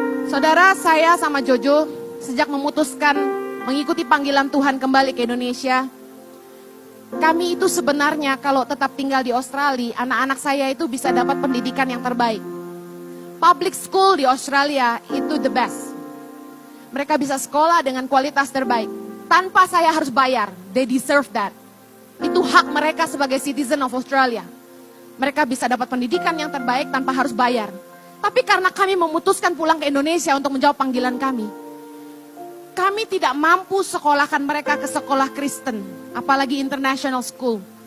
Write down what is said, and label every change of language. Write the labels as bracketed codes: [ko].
[id] Saudara, saya sama Jojo sejak memutuskan mengikuti panggilan Tuhan kembali ke Indonesia, kami itu sebenarnya kalau tetap tinggal di Australia, anak-anak saya itu bisa dapat pendidikan yang terbaik. [en] Public school [id] di Australia itu [en] the best. [id] Mereka bisa sekolah dengan kualitas terbaik. Tanpa saya harus bayar, [en] they deserve that. [id] Itu hak mereka sebagai [en] citizen of Australia. [id] Mereka bisa dapat pendidikan yang terbaik tanpa harus bayar. Tapi karena kami memutuskan pulang ke Indonesia untuk menjawab panggilan kami tidak mampu sekolahkan mereka ke sekolah Kristen, apalagi [en] international school.